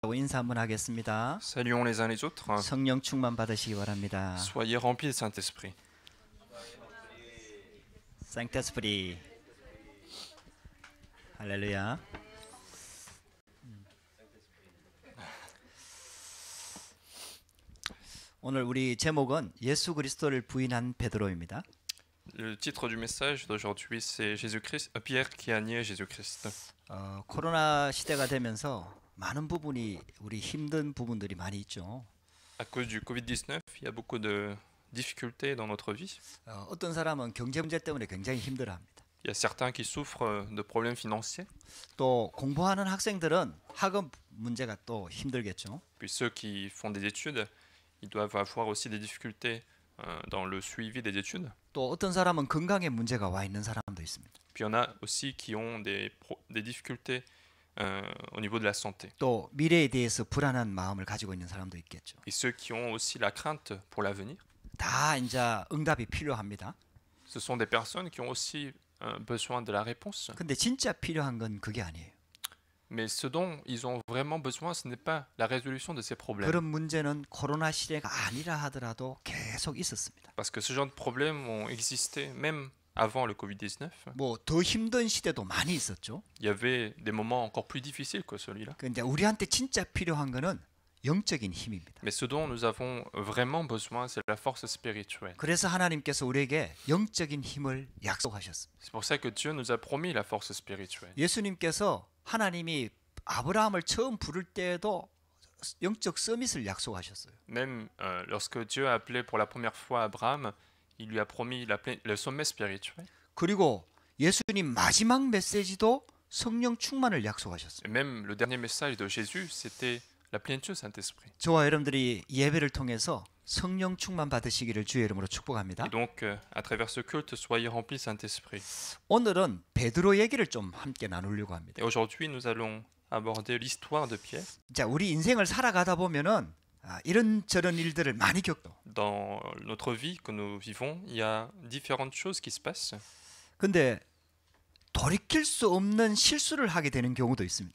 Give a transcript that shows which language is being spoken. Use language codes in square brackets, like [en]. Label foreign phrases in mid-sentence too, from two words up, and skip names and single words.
[ko] 인사 한번 하겠습니다. [fr] Saluons les uns les autres. [ko] 성령 충만 받으시기 바랍니다. [fr] Soyez remplis du Saint-Esprit. [ko] 생테스프리 할렐루야. 오늘 우리 제목은 예수 그리스도를 부인한 베드로입니다. [fr] Le titre du message d'aujourd'hui, c'est Jésus-Christ, Pierre qui a nié Jésus-Christ. [ko] 코로나 시대가 되면서 많은 부분이 우리 힘든 부분들이 많이 있죠. [fr] À cause du Covid-19, il y a beaucoup de difficultés dans notre vie. [ko] 어떤 사람은 경제 문제 때문에 굉장히 힘들어합니다. [fr] Il y a certains qui souffrent de problèmes financiers, [ko] 또 공부하는 학생들은 학업 문제가 또 힘들겠죠. [fr] puis ceux qui font des études, ils doivent avoir aussi des difficultés dans le suivi des études. [ko] 또 어떤 사람은 건강에 문제가 와 있는 사람도 있습니다. [fr] Puis il y en a aussi qui ont des difficultés au niveau de la santé. [ko] 또 미래에 대해서 불안한 마음을 가지고 있는 사람도 있겠죠. [fr] Et ceux qui ont aussi la crainte pour l'avenir. [ko] 다 이제 응답이 필요합니다. [fr] Ce sont des personnes qui ont aussi besoin de la réponse. [ko] 근데 진짜 필요한 건 그게 아니에요. [fr] Mais ce dont ils ont vraiment besoin, ce n'est pas la résolution de ces problèmes. [ko] 그런 문제는 코로나 시대가 아니라 하더라도 계속 있었습니다. [fr] Parce que ce genre de problèmes ont existé même avant le Covid-19. [ko] 뭐 더 힘든 시대도 많이 있었죠. [fr] Il y avait des moments encore plus difficiles que celui-là. [ko] 근데 우리한테 진짜 필요한 거는 영적인 힘입니다. [fr] Mais ce dont nous avons vraiment besoin, c'est la force spirituelle. [ko] 그래서 하나님께서 우리에게 영적인 힘을 약속하셨습니다. [fr] C'est pour ça que Dieu nous a promis la force spirituelle. [ko] 예수님께서 하나님이 아브라함을 처음 부를 때에도 영적 서밋을 약속하셨어요. [fr] Même lorsque Dieu a appelé pour la première fois Abraham, il lui a promis le sommet spirituel. [ko] 그리고 예수님 마지막 메시지도 성령 충만을 약속하셨어요. [fr] Et même le dernier message de Jésus, c'était la plénitude du Saint-Esprit. [ko] 저와 여러분들이 예배를 통해서 성령 충만 받으시기를 주의 이름으로 축복합니다. [fr] Et donc, à travers ce culte, soyez remplis du Saint-Esprit. [ko] 오늘은 베드로 얘기를 좀 함께 나누려고 합니다. [fr] Et aujourd'hui, nous allons aborder l'histoire de Pierre. [ko] 자, 우리 인생을 살아가다 보면은 이런저런 일들을 많이 겪어. [fr] Dans notre vie que nous vivons, il y a différentes choses qui se passent. [ko] 근데 돌이킬 수 없는 실수를 하게 되는 경우도 있습니다.